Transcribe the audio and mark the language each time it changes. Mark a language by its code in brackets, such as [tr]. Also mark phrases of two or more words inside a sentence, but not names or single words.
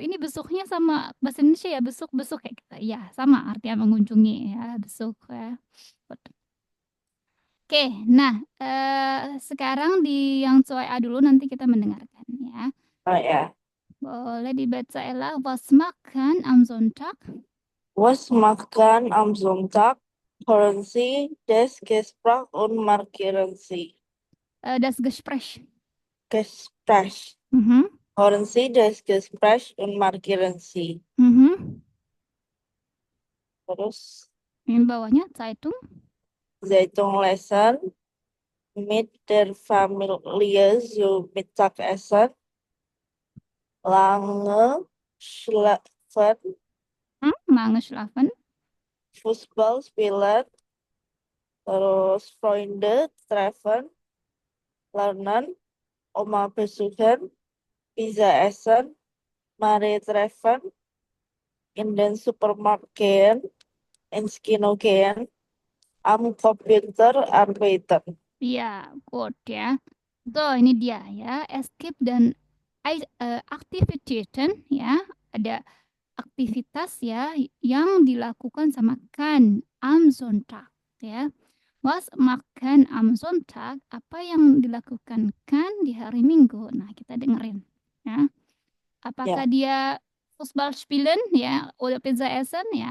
[id] Ini besuknya sama bahasa Indonesia ya, besuk-besuk kayak gitu. Iya, sama artinya mengunjungi ya, besuk ya. Oke, nah sekarang di yang A dulu nanti kita mendengarkan ya. Oh ya. Boleh dibaca Ella, [de] was makan am Sonntag? Was makan am Sonntag? Hören Sie das Gespräch und markieren Sie. Das Gespräch. Gespräch. Mhm. Hören Sie das Gespräch und markieren Sie. Mhm. [id] Terus Yang bawahnya Zeitung. [de] Zeitung lesen mit der Familie zu Mittagessen. Lange schlafen, Lange schlafen. Fußball spielen, terus Freunde treffen, lernen, Oma besuchen, Pizza essen, Mari treffen, in den Supermarkt gehen, ins Kino gehen, am Computer arbeiten. [id] Iya, good ya. So, ini dia ya. Escape dan Aktivitäten ya. Ada aktivitas ya yang dilakukan sama kan [de] am Sonntag [id] ya. [de] Was makan am Sonntag? [id] Apa yang dilakukan kan di hari Minggu? Nah, kita dengerin ya. Apakah Ya, dia [de] Fußball spielen [id] ya, [de] oder Pizza essen [id] ya?